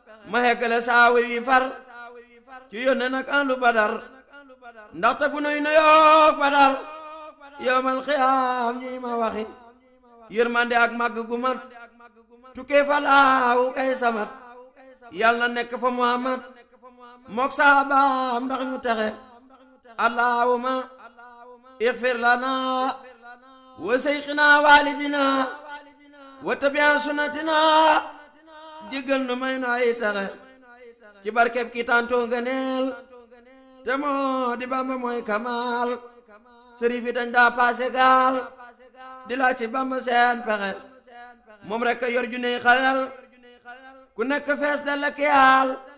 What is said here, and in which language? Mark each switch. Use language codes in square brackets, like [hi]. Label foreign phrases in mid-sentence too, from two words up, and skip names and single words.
[wo] Ma heggale saa wi far ci yónne nag ahlu Badar, ndaxte bu nuy nuyoog Badar, [ar] يوم القيام [wo] ñi ma waxi yërmande ak màgg gu mat, tukkee fa laawu kay samat, Yàlla na nekk fa Muhammad mook saabaam ndax ñu texe. [ar] اللهم اغفر لنا وشيخنا والدينا وتابع سنتنا, [wo] jéggal nu may nu ay texe ci barkeb ki tàntoo ngëneel, te moo di Bamba mooy Kamal. Sërif yi dañ daa paase gaal di laaj ci Bamba seen pexe, moom rek a yor juney xalal, ku nekk fees dal ak yaal.